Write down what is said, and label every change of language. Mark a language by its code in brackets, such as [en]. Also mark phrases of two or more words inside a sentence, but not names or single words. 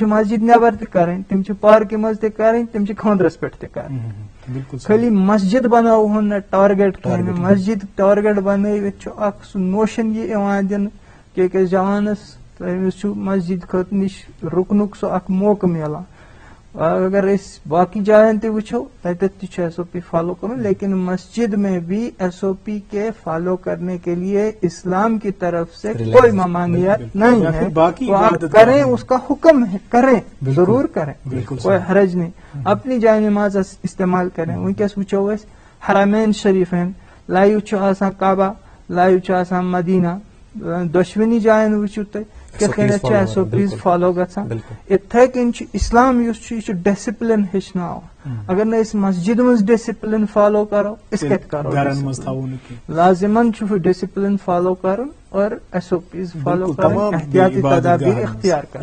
[ks] مسجد نٮ۪بر تہِ کرٕنۍ تِم چھِ پارکہِ منٛز تہِ کرٕنۍ تِم چھِ خاندرس پٮ۪ٹھ تہِ کرٕنۍ خٲلی مسجد بناوہون نہٕ ٹارگیٹ کینٛہہ مسجد ٹارگیٹ بنٲوِتھ چھُ اکھ سُہ نوشن یہِ یِوان دِنہٕ کہِ أکِس جوانس تٔمِس چھُ مسجد خٲطرٕ نِش رُکنُک سُہ اکھ موقعہٕ میلان اگر أسۍ باقی جاین تہِ وٕچھو تتٮ۪تھ تہِ چھُ SOP فالو کرُن [ur] لیکن مسجد میں بھی SOP کے فالو کرنے کے لیے اسلام کی طرف سے کوئی ممانعت نہیں ہے تو آپ کریں اس کا حکم ہے کریں ضرور کریں کوئی حرج نہیں اپنی جائے نماز استعمال کریں [ks] ونکیس وٕچھو أسۍ حرمین شریفین لایو چھُ آسان کعبہ لایو چھُ آسان مدینہ دۄشوٕنی جاین وٕچھِو تُہۍ کِتھ کٔنٮ۪تھ چھِ SOPs فالو گژھان یِتھے کٔنۍ چھُ اسلام یُس چھُ یہِ چھُ ڈِسپلن ہیٚچھناوان اگر نہٕ أسۍ مسجد منٛز ڈِسپلن فالو کرو أسۍ کتہِ کرو لازمن چھُ ڈِسپلن فالو کرُن اور SOPs فالو کرٕنۍ احتیاطی تدابیر اختیار کرٕنۍ